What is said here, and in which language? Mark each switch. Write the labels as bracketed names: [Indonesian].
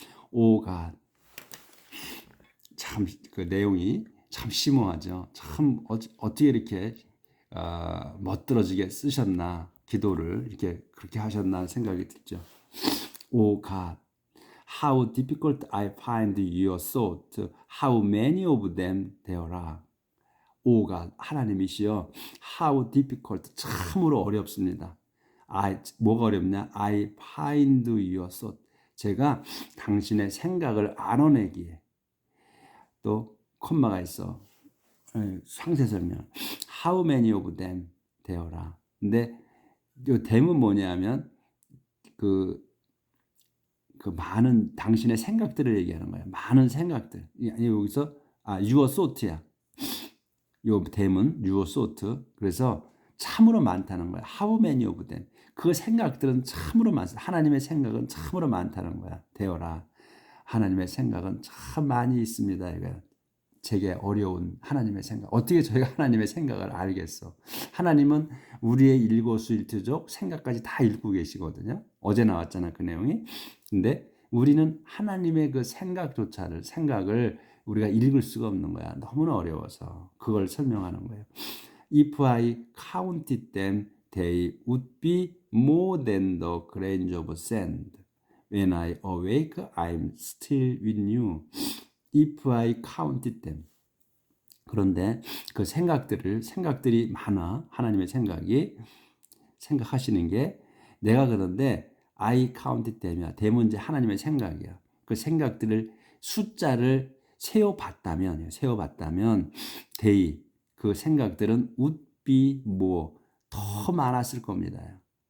[Korean] 오가 참 그 내용이 참 심오하죠. 참 어떻게 이렇게 멋들어지게 쓰셨나. 기도를 이렇게 그렇게 하셨나 생각이 들죠. [English] Oh God, how difficult I find your thought. How many of them there are. Oh God, [Korean] 하나님이시여, [English] how difficult, [Korean] 참으로 어렵습니다. 뭐가 어렵냐? [English] I find your thought. [Korean] 제가 당신의 생각을 알아내기에. 또 콤마가 있어. 상세 설명. [English] How many of them there are. [Korean] 근데 이 them은 뭐냐면 그 많은 당신의 생각들을 얘기하는 거예요. 많은 생각들. 여기서 [English] your thought야. 요 them은 your thought. [Korean] 그래서 참으로 많다는 거야. [English] How many of them. [Korean] 그 생각들은 참으로 많다. 하나님의 생각은 참으로 많다는 거야. 되어라. 하나님의 생각은 참 많이 있습니다. 이거야. 제게 어려운 하나님의 생각. 어떻게 저희가 하나님의 생각을 알겠어? 하나님은 우리의 일거수일투족 생각까지 다 읽고 계시거든요. 어제 나왔잖아, 그 내용이. 근데 우리는 하나님의 그 생각을 우리가 읽을 수가 없는 거야. 너무나 어려워서. 그걸 설명하는 거예요. [English] If I counted them, they would be more than the grains of sand. When I awake, I'm still with you. If I counted them. [Korean] 그런데 그 생각들이 많아. 하나님의 생각하시는 게 내가 그런데 [English] I counted them [Korean] 이야. them은 이제 하나님의 생각이야. 그 생각들을 숫자를 세어봤다면 they 그 생각들은 [English] would be more [Korean] 더 많았을 겁니다.